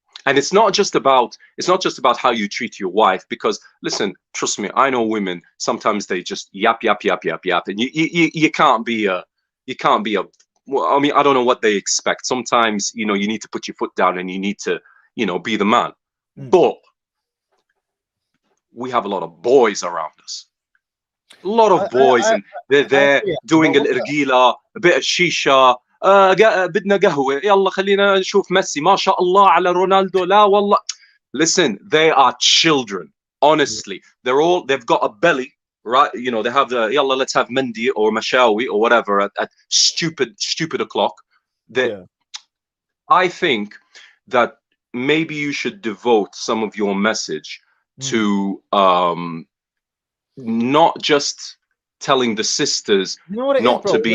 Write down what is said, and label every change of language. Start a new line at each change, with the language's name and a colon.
English: And it's not just about how you treat your wife, because listen, trust me, I know women, sometimes they just yap, and you can't be a well, I mean, I don't know what they expect. Sometimes, you need to put your foot down and you need to, be the man. But we have a lot of boys around us. A lot of boys, and they're there doing الارجيلة, a bit of shisha.
Arabic: بدنا قهوة, يلا خلينا نشوف ميسي, ما شاء الله على رونالدو, لا والله.
English: Listen, they are children. Honestly, they've got a belly, right? They have the yalla, let's have Mendy or Mashawi or whatever at stupid o'clock. I think that maybe you should devote some of your message to not just telling the sisters not to be.